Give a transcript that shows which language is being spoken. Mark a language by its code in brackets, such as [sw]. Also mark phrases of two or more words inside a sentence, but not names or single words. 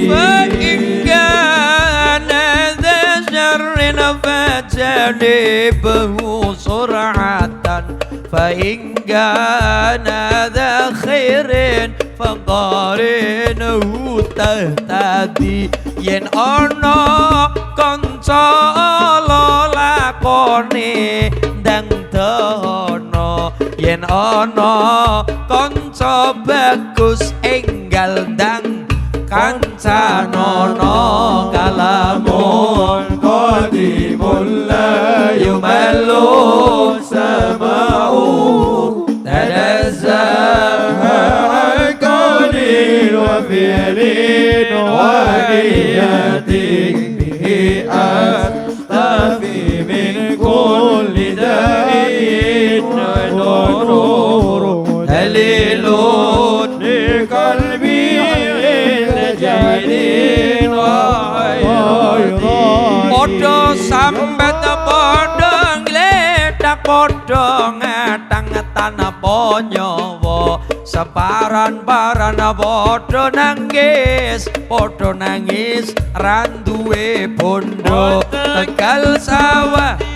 [ar] فإن كان ذا شر فجنبه سرعة فإن كان ذا خير فقارنه تهتدي [jv] yen ana kanca lakone ndang dono yen ana kanca bagus enggal ndang kancanono kalamun [ar] قديم لا يمل سماؤه تنزه عن قول وفعل ونية به أستفي من كل داء ونور دليل لقلبي تجري وحياتي [jv] Podo sambet podo ngledak podo ngatang-ngetan apa nyawa separan-paran podo nangis randuwe bondo Tegal sawah